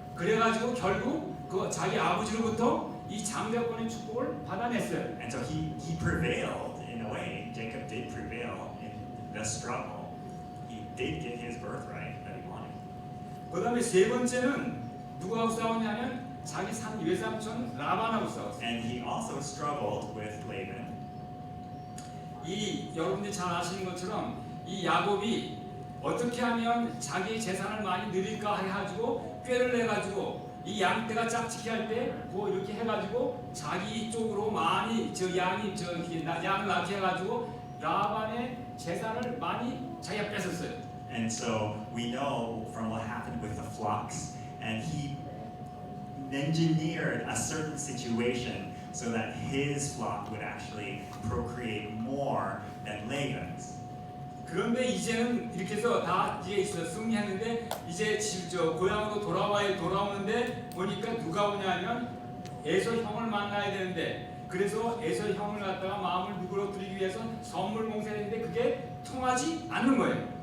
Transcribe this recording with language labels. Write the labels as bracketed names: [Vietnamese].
[Korean] 그래가지고 결국 그 자기 아버지로부터 이 장자권의 축복을 받아냈어요. [English] And so he prevailed in a way. Jacob did prevail in the struggle. He did get his birthright that he wanted. [Korean] 그다음에 세 번째는 누구하고 싸웠냐면 자기 외삼촌 라반하고 싸웠어요. [English] And he also struggled with Laban. [Korean] 여러분들이 잘 아시는 것처럼 이 야곱이 어떻게 하면 자기 재산을 많이 늘릴까 해가지고 꾀를 내가지고 이 양떼가 짝짓기 할 때 뭐 이렇게 해가지고 자기 쪽으로 많이 양을 낳게 해가지고 라반의 재산을 많이 자기가 뺏었어요. [English] And so we know from what happened with the flocks, and he engineered a certain situation so that his flock would actually procreate more than Laban's. [Korean] 그런데 이제는 이렇게 해서 다 이제 승리했는데 이제 고향으로 돌아오는데 보니까 누가 오냐면 에서 형을 만나야 되는데 그래서 에서 형을 갖다가 마음을 누그러뜨리기 위해서 선물 몽세했는데 그게 통하지 않는 거예요.